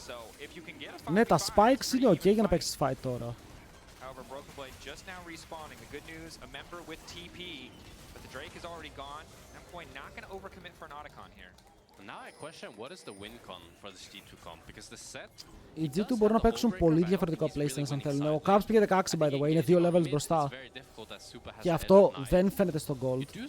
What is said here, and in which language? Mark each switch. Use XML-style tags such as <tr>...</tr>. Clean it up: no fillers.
<en>So if you can get a 5v5,</en> <el>ναι, τα spikes είναι ok για να παίξεις fight τώρα.</el> <en>However, Broken Blade just now respawning. The good news, a member with TP, but the Drake is already gone. Mkoi not going to overcommit for an Otacon here. Now I question what is the win con for this G2 comp because the set.</en> <el>Οι G2 μπορούν να παίξουν πολύ διαφορετικό playstyle αν θέλουν. Ο Caps πήγε 16 by the way, είναι 2 levels μπροστά. Και αυτό δεν φαίνεται στο gold.</el>